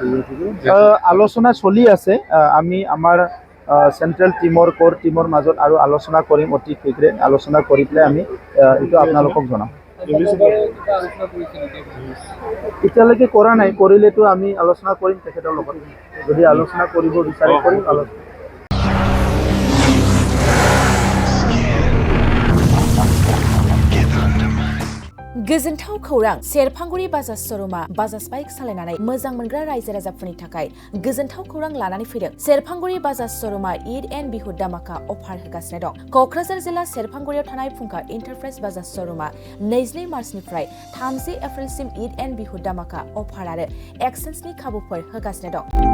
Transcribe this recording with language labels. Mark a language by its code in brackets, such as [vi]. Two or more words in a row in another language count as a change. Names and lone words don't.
[as] আলোচনা চলি আছে আমি আমাৰ [en] central team core team [as] মাজত আৰু আলোচনা কৰিম অতি শীঘ্ৰে আলোচনা কৰি পেলাই আমি এইটো আপোনালোকক জনাম এতিয়ালৈকে কৰা নাই কৰিলেতো আমি আলোচনা কৰিম তেখেতৰ লগত যদি আলোচনা কৰিব বিচাৰে কৰিম আলোচনা [brx] गोजोनथाव खौरां सेरफांगुरि बाजाज श'रुमा बाजाज बाइक सालायनानै मोजां मोनग्रा रायजो राजाफोरनि थाखाय गोजोनथाव खौरां लानानै फैदों सेरफांगुरि बाजाज श'रुमा [en] Eid and Bihu dhamaka offer [brx] होगासिनो दं क'क्राझार जिल्ला सेरफांगुरियाव थानाय फुंखा एन्टारप्राइज बाजाज श'रुमा 22 मार्चनिफ्राय 30 एप्रिलसिम [en] Eid and Bihu dhamaka offer [brx] आरो एक्सचेन्जनि खाबुफोर होगासिनो दं